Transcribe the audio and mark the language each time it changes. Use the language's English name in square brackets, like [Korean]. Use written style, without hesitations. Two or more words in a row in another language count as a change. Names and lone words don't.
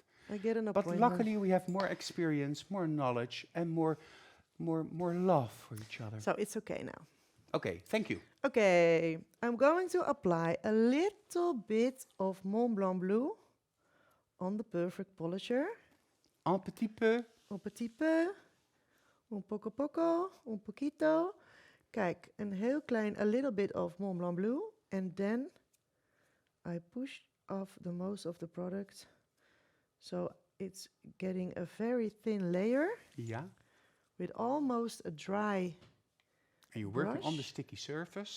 [English] I get an But appointment. luckily we have more experience, more knowledge, and more love for each other. So it's okay now. Okay, thank you. Okay, I'm going to apply a little bit of Mont Blanc Blue on the Perfect Polisher. [French] Un petit peu. Un petit peu, [Spanish] un poco, un poquito. [Dutch] Kijk, een heel klein, [English] a little bit of Mont Blanc Blue. And then I push off the most of the product. So it's getting a very thin layer Yeah. with almost a dry, And you're working on the brush. sticky surface.